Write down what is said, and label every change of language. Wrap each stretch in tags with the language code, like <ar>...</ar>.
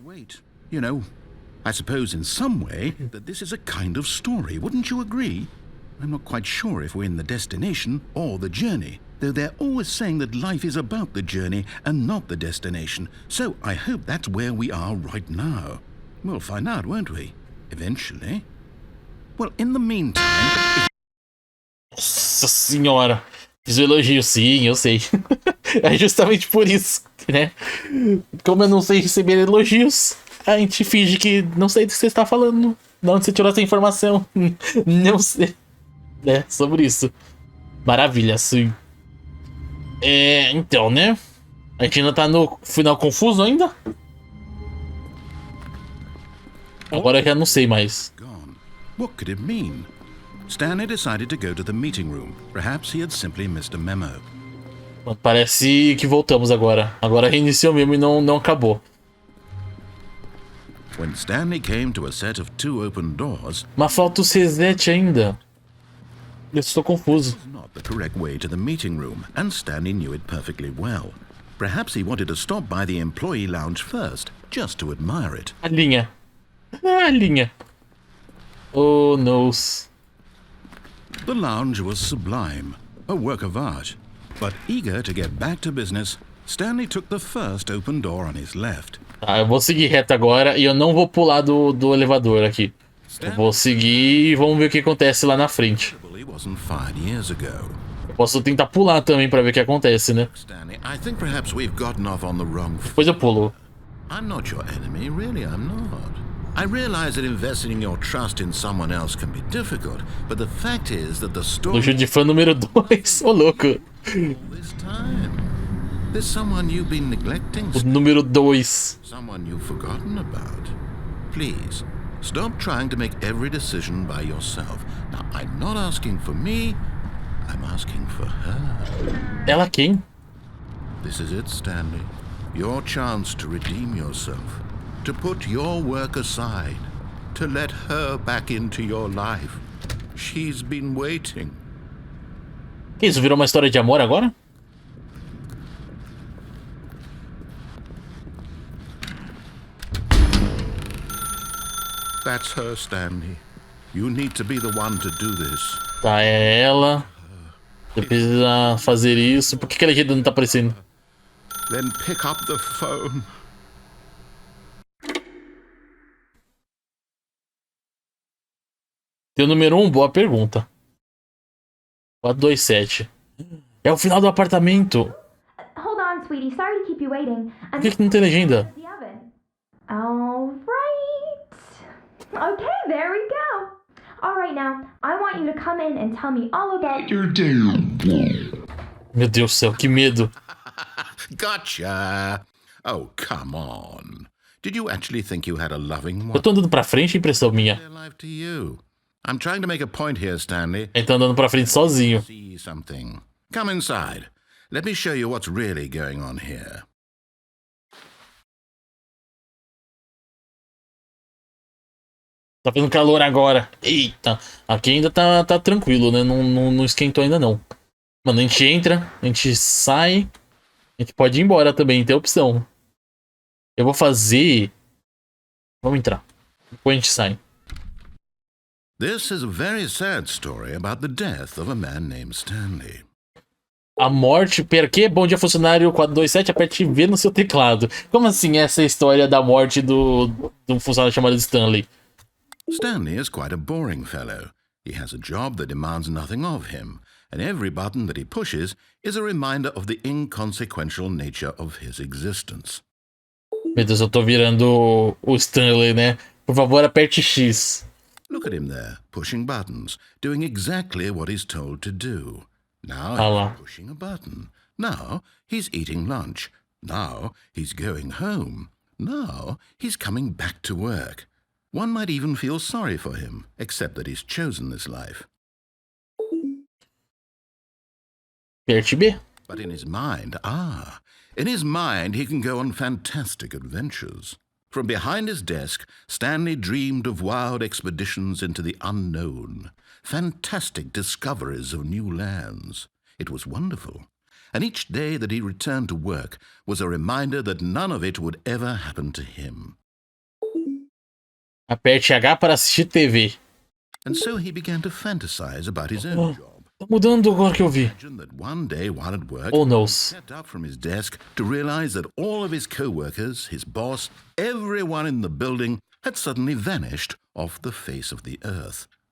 <en>Wait. You know, I suppose in some way that this is a kind of story, wouldn't you agree? I'm not quite sure if we're in the destination or the journey, though they're always saying that life is about the journey and not the destination. So I hope that's where we are right now. We'll find out, won't we? Eventually. Well, in the meantime...</en> <pt>Nossa senhora. Fiz o elogio, sim, eu sei. É justamente por isso, né? Como eu não sei receber elogios, a gente finge que não sei do que você está falando. De onde você tirou essa informação? Não sei. É, sobre isso. Maravilha, sim. Então, né? A gente ainda tá no final confuso ainda? Agora eu já não sei mais.</pt> <en>Gone. What could it mean? Stanley decided to go to the meeting room. Perhaps he had simply missed a memo.</en> <pt>Parece que voltamos agora. Agora reiniciou mesmo e não acabou.</pt> <en>When Stanley came to a set of two open doors,</en> <pt>mas falta o reset ainda. Eu estou confuso.</pt> <en>it was not the correct way to the meeting room, and Stanley knew it perfectly well. Perhaps he wanted to stop by the employee lounge first, just to admire it.</en> <pt>A linha. A linha.</pt> <en>Oh, noes. The lounge was sublime, a work of art. But eager to get back to business, Stanley took the first open door on his left.</en> <pt>Tá, eu vou seguir reto agora e eu não vou pular do elevador aqui. Eu vou seguir e vamos ver o que acontece lá na frente.</pt> <en>He wasn't fired years ago.</en> <pt>Eu posso tentar pular também pra ver o que acontece, né?</pt> <en>Stanley, I think perhaps we've gotten off on the wrong foot.</en> <pt>Depois eu pulo.</pt> <en>I'm not your enemy, really, I'm not. I realize that investing your trust in someone else can be difficult, but the fact is that the story</en> <pt>Luxo de fã número 2. Ô, louco.</pt> <en>all this time. There's someone you've been neglecting,</en> <pt>O número 2.</pt> <en>someone you've forgotten about. Please, stop trying to make every decision by yourself. Now, I'm not asking for me, I'm asking for her.</en> <pt>Ela quem?</pt> <en>This is it, Stanley. Your chance to redeem yourself, to put your work aside, to let her back into your life. She's been waiting.</en> <pt>Que isso? Virou uma história de amor agora?</pt> <en>That's her, Stanley. You need to be the one to do this.</en> <pt>Tá, é ela. Você precisa fazer isso. Por que a legenda não tá aparecendo?</pt> <en>Then pick up the phone.</en> <pt>Tem o número 1, boa pergunta. 427. É o final do apartamento.</pt> <en>Hold on, sweetie. Sorry to keep you waiting.</en> <pt>Por que não tem legenda?</pt> <en>The oven. All right. Okay, there we go. All right, now, I want you to come in and tell me all about your day.</en> <pt>Meu Deus do céu, que medo.</pt> <en>Gotcha. Oh, come on. Did you actually think you had a loving</en> <pt>Eu</pt> <en>one?</en> <pt>tô andando pra frente, impressão minha.</pt> <en>Their life to you. I'm trying to make a point here, Stanley.</en> <pt>Ele tá andando pra frente sozinho.</pt> <en>See something. Come inside. Let me show you what's really going on here.</en> <pt>Tá fazendo calor agora. Eita. Aqui ainda tá tranquilo, né? Não esquentou ainda não. Mano, a gente entra, a gente sai. A gente pode ir embora também, tem opção. Eu vou fazer... Vamos entrar. Depois a gente sai.</pt> <en>This is a very sad story about the death of a man named Stanley.</en> <pt>A morte... Pera, que? Bom dia, funcionário 427, aperte V no seu teclado. Como assim essa história da morte do funcionário chamado Stanley?</pt> <en>Stanley is quite a boring fellow. He has a job that demands nothing of him, and every button that he pushes is a reminder of the inconsequential nature of his existence.</en> <pt>Meu Deus, eu tô virando o Stanley, né? Por favor, aperte X.</pt> <en>Look at him there, pushing buttons, doing exactly what he's told to do. Now Hello. he's pushing a button. Now he's eating lunch. Now he's going home. Now he's coming back to work. One might even feel sorry for him, except that he's chosen this life.</en> <pt>Aperte B.</pt> <en>But in his mind, he can go on fantastic adventures. From behind his desk, Stanley dreamed of wild expeditions into the unknown, fantastic discoveries of new lands. It was wonderful. And each day that he returned to work was a reminder that none of it would ever happen to him.</en> <pt>Aperte H para assistir TV.</pt> <en>And so he began to fantasize about his own job.</en> <pt>Tá mudando agora que eu vi.</pt> <en>Imagine that one day while at work, Oh, no. he stepped up from his desk to realize that all of his co-workers, his boss, everyone in the building had suddenly vanished off the face of the earth.</en>